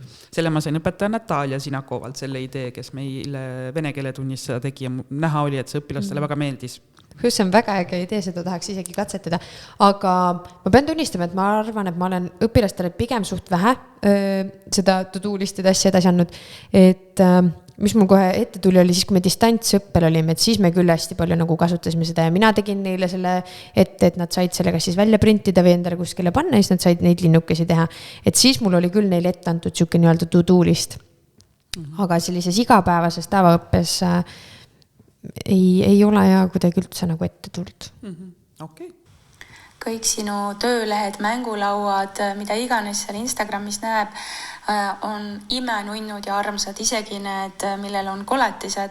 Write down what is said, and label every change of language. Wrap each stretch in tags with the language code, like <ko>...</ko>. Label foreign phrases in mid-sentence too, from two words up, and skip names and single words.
<et>Selle ma sain õpetaja Natalia Sinakovalt selle idee, kes meile vene keele tunnis seda tegi ja näha oli, et see õpilastele väga meeldis. See on väga äge idee, seda tahaks isegi katsetada, aga ma pean tunnistama, et ma arvan, et ma olen õpilastele pigem suht vähe seda to-do-listide asja edasi andnud, et mis mul kohe ette tuli oli siis, kui me distantsõppel olime, et siis me küll hästi palju nagu kasutasime seda ja mina tegin neile selle ette, et nad said selle kas siis välja printida või endale kuskile panna, siis nad said neid linnukesi teha, et siis mul oli küll neile ette antud siuke nii-öelda to-do-list, aga sellises igapäevases tavaõppes ei ole ja kuidagi üldse nagu ette tulnud. Okay. Kõik sinu töölehed, mängulauad, mida iganes seal Instagramis näeb, on imenunnud ja armsad, isegi need, millel on koletised.</et>